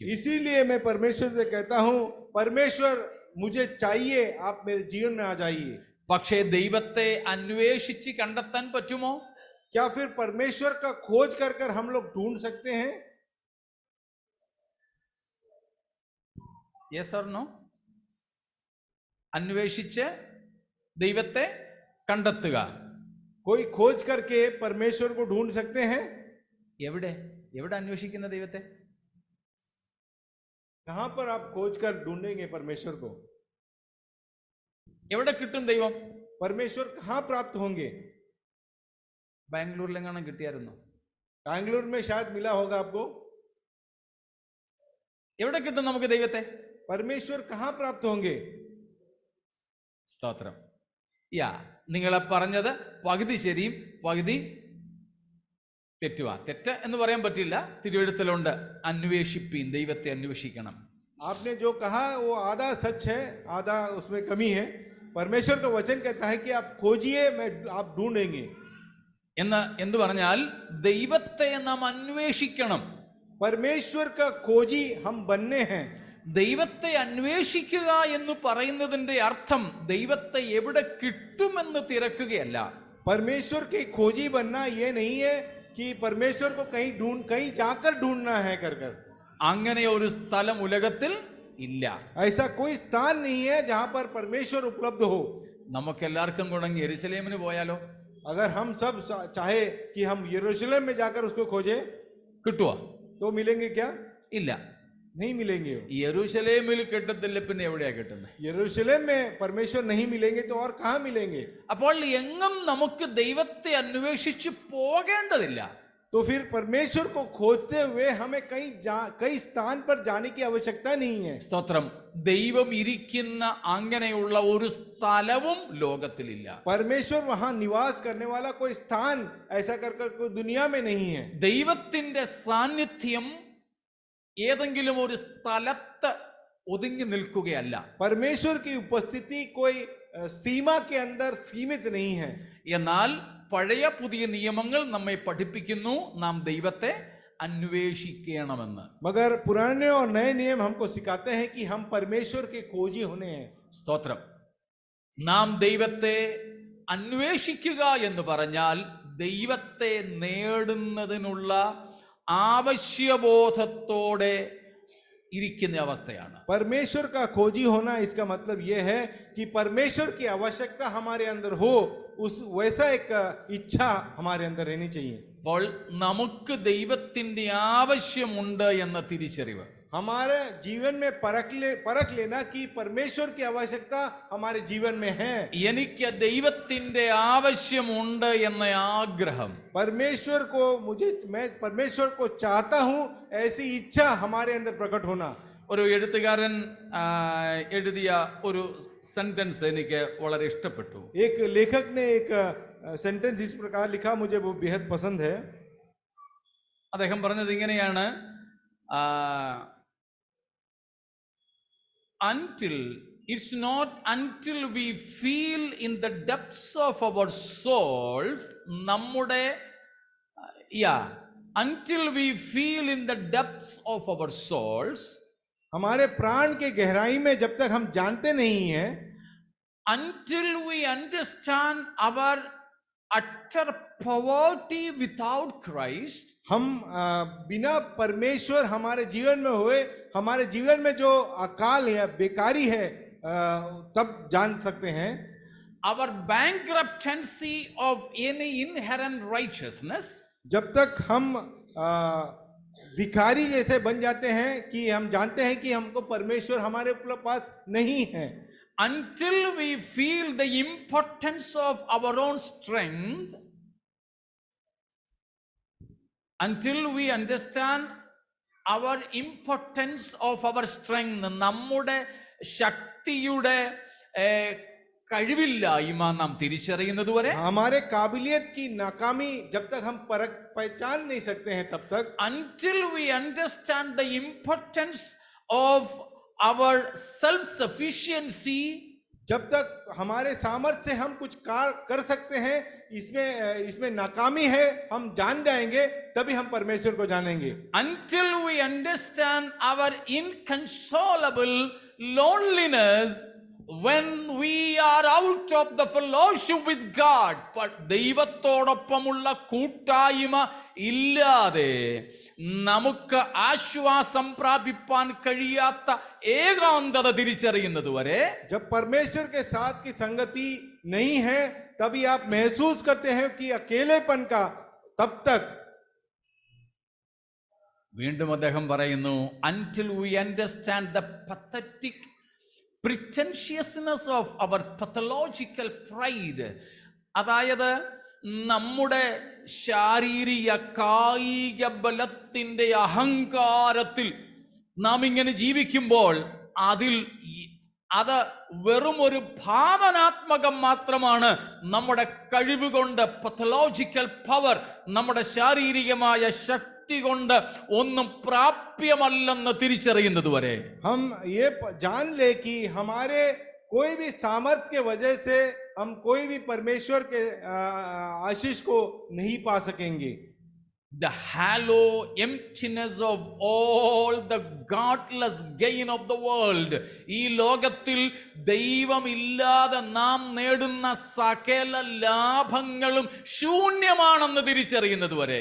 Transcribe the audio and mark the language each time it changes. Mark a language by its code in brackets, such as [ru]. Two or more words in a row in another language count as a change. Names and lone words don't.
[hi] इसीलिए मैं परमेश्वर से कहता हूँ, परमेश्वर मुझे चाहिए, आप मेरे जीवन में आ जाइए. [ml] പക്ഷേ ദൈവത്തെ അന്വേഷിച്ച് കണ്ടെത്താൻ പറ്റുമോ? [hi] क्या फिर परमेश्वर का खोज कर कर हम लोग ढूंढ सकते हैं? [en] Yes or no? [ml] അന്വേഷിച്ച് ദൈവത്തെ കണ്ടെത്തുക. [hi] कोई खोज करके परमेश्वर को ढूंढ सकते हैं? [ml] എവിടെ എവിടെ അന്വേഷിക്കുന്ന ദൈവത്തെ? [hi] कहां पर आप खोज कर ढूंढेंगे परमेश्वर को? [ml] എവിടെ കിട്ടും ദൈവം? [hi] परमेश्वर कहां प्राप्त होंगे? [ml] ബാംഗ്ലൂരിലെങ്ങാനും കിട്ടിയായിരുന്നു? [hi] बैंगलोर में शायद मिला होगा आपको. [ml] എവിടെ കിട്ടും നമുക്ക് ദൈവത്തെ? [hi] परमेश्वर कहां प्राप्त होंगे? [ml] സ്തോത്രം. നിങ്ങളെ പറഞ്ഞത് പകുതി ശരിയും പകുതി തെറ്റുവാ. തെറ്റ് എന്ന് പറയാൻ പറ്റില്ല, തിരുവെഴുത്തിലുണ്ട്, അന്വേഷിപ്പീൻ, ദൈവത്തെ അന്വേഷിക്കണം. [hi] आपने जो कहा वो आधा सच है, आधा उसमें कमी है. परमेश्वर का वचन कहता है कि आप खोजिए, आप ढूंढेंगे. [ml] എന്ന് പറഞ്ഞാൽ ദൈവത്തെ നാം അന്വേഷിക്കണം. [hi] परमेश्वर का खोजी हम बनने हैं. [ml] ദൈവത്തെ അന്വേഷിക്കുക എന്ന് പറയുന്നതിന്റെ അർത്ഥം ദൈവത്തെ എവിടെ കിട്ടുമെന്ന് തിരക്കുകയല്ല. [hi] परमेश्वर की खोजी बनना ये नहीं है कि परमेश्वर को कहीं जाकर ढूंढना है कर कर. [ml] അങ്ങനെ ഒരു സ്ഥലം ഉലകത്തിൽ ഇല്ല. [hi] ऐसा कोई स्थान नहीं है जहां पर परमेश्वर उपलब्ध हो. [ml] നമുക്കെല്ലാവർക്കും കൂടെ യെരുശലേമിന് പോയാലോ? [hi] अगर हम सब चाहे कि हम यरूशलेम में जाकर उसको खोजें, [ml] കിട്ടുവോ? [hi] तो मिलेंगे क्या? [ml] ഇല്ല, [hi] नहीं मिलेंगे. [ml] യെരുശലേമിൽ കിട്ടത്തില്ല, പിന്നെ എവിടെയാ കിട്ടുന്നത്? [hi] यरूशलेम में परमेश्वर नहीं मिलेंगे तो और कहां मिलेंगे? [ml] അപ്പോൾ എങ്ങും നമുക്ക് ദൈവത്തെ അന്വേഷിച്ച് പോകേണ്ടതില്ല. [hi] तो फिर परमेश्वर को खोजते हुए हमें कई स्थान पर जाने की आवश्यकता नहीं है. [ml] സ്തോത്രം. ദൈവം ഇരിക്കുന്ന അങ്ങനെയുള്ള ഒരു സ്ഥലവും ലോകത്തിലില്ല. [hi] परमेश्वर वहां निवास करने वाला कोई स्थान ऐसा कर कोई दुनिया में नहीं है. [ml] ദൈവത്തിന്റെ സാന്നിധ്യം ഏതെങ്കിലും ഒരു സ്ഥലത്ത് ഒതുങ്ങി നിൽക്കുകയല്ല. [hi] परमेश्वर की उपस्थिति कोई सीमा के अंदर सीमित नहीं है. [ml] എന്നാൽ പഴയ പുതിയ നിയമങ്ങൾ നമ്മെ പഠിപ്പിക്കുന്നു നാം ദൈവത്തെ അന്വേഷിക്കണമെന്ന്. [hi] मगर पुराने और नए नियम हमको सिखाते हैं कि हम परमेश्वर के खोजी होने हैं. [ml] സ്തോത്രം. നാം ദൈവത്തെ അന്വേഷിക്കുക എന്ന് പറഞ്ഞാൽ ദൈവത്തെ നേടുന്നതിനുള്ള ആവശ്യബോധത്തോടെ ഇരിക്കുന്ന അവസ്ഥയാണ്. [hi] परमेश्वर का खोजी होना इसका मतलब यह है कि परमेश्वर की आवश्यकता हमारे अंदर हो, उस वैसा एक इच्छा हमारे अंदर रहनी चाहिए. [ml] അപ്പോൾ നമുക്ക് ദൈവത്തിന്റെ ആവശ്യമുണ്ട് എന്ന തിരിച്ചറിവ്, [hi] हमारे जीवन में परख लेना कि परमेश्वर की आवश्यकता हमारे जीवन में है. [ml] എനിക്ക് ദൈവത്തിന്റെ ആവശ്യമുണ്ട് എന്ന ആഗ്രഹം, [hi] मैं परमेश्वर को चाहता हूं, ऐसी इच्छा हमारे अंदर प्रकट होना. [ml] ഒരു എഴുത്തുകാരൻ എഴുതിയ ഒരു സെന്റൻസ് എനിക്ക് വളരെ ഇഷ്ടപ്പെട്ടു. [hi] एक लेखक ने एक सेंटेंस इस प्रकार लिखा, मुझे वो बेहद पसंद है. [ml] അദ്ദേഹം പറഞ്ഞത് ഇങ്ങനെയാണ്, [en] until It's not until we feel in the depths of our souls, നമ്മുടെ until we feel in the depths of our souls, [hi] हमारे प्राण के गहराई में जब तक हम जानते नहीं हैं, [en] until we understand our utter poverty without Christ, [hi] हम बिना परमेश्वर हमारे जीवन में हुए, हमारे जीवन में जो अकाल है, बेकारी है, तब जान सकते हैं। [en] our bankruptcy of any inherent righteousness, [hi] जब तक हम भिखारी जैसे बन जाते हैं कि हम जानते हैं कि हमको परमेश्वर हमारे पास नहीं है, [en] until we feel the importance of our own strength, until we understand our importance of our strength, [ml] നമ്മുടെ ശക്തിയുടെ കഴിവില്ലായ്മ നാം തിരിച്ചറിയുന്നത് വരെ, [hi] हमारे काबिलियत की नाकामी जब तक हम पहचान नहीं सकते हैं तब तक, [en] until we understand the importance of our self sufficiency, [hi] जब तक हमारे सामर्थ्य से हम कुछ कर सकते हैं, इसमें नाकामी है, हम जान जाएंगे, तभी हम परमेश्वर को जानेंगे। [en] until we understand our inconsolable loneliness when we are out of the fellowship with God, but [ml] ദൈവത്തോടൊപ്പമുള്ള കൂട്ടായ്മ ഇല്ലാതെ നമുക്ക് ആശ്വാസം പ്രാപിപ്പാൻ കഴിയാത്ത ഏകാന്തത തിരിച്ചറിയുന്നത് വരെ, [hi] जब परमेश्वर के साथ की संगति नहीं है तभी आप महसूस करते हैं कि अकेलेपन का, तब तक। [ml] വീണ്ടും അദ്ദേഹം പറയുന്നു, [en] until we understand the pathetic pretentiousness of our pathological pride, [ml] അതായത് നമ്മുടെ ശാരീരിക കായിക ബലത്തിന്റെ അഹങ്കാരത്തിൽ നാം ഇങ്ങനെ ജീവിക്കുമ്പോൾ അത് വെറും ഒരു ഭാവനാത്മകം മാത്രമാണ്. നമ്മുടെ കഴിവ് കൊണ്ട്, [en] pathological power, [ml] നമ്മുടെ ശാരീരികമായ ശക്തി കൊണ്ട് ഒന്നും പ്രാപ്യമല്ലെന്ന് തിരിച്ചറിയുന്നത് വരെ, [hi] हम ये जान ले कि हमारे कोई भी सामर्थ्य के वजह से हम कोई भी परमेश्वर के आशीष को नहीं पा सकेंगे। [en] the hollow emptiness of all the godless gain of the world, [ml] ഈ ലോകത്തിൽ ദൈവമില്ലാതെ നാം നേടുന്ന സകല ലാഭങ്ങളും ശൂന്യമാണെന്ന് തിരിച്ചറിയുന്നത് വരെ,